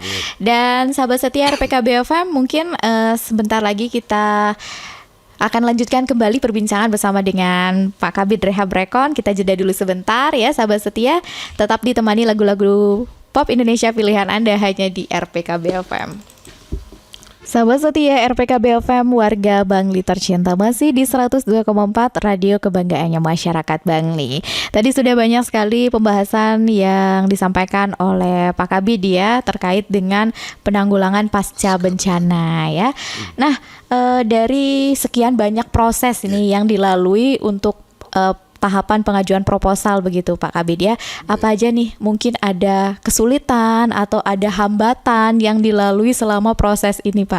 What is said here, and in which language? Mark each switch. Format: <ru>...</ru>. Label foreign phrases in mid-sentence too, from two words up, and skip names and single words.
<id>Dan sahabat setia RPKB FM, mungkin sebentar lagi kita akan lanjutkan kembali perbincangan bersama dengan Pak Kabid Rehab Rekon. Kita jeda dulu sebentar ya sahabat setia, tetap ditemani lagu-lagu pop Indonesia pilihan Anda hanya di RPKB FM. Sahabat setia RPKB FM, warga Bangli tercinta, masih di 102,4 Radio Kebanggaannya Masyarakat Bangli. Tadi sudah banyak sekali pembahasan yang disampaikan oleh Pak Kabid ya, terkait dengan penanggulangan pasca bencana ya. Nah, dari sekian banyak proses ini yang dilalui untuk tahapan pengajuan proposal begitu Pak Kabid ya, apa aja nih mungkin ada kesulitan atau ada hambatan yang dilalui selama proses ini Pak?</id>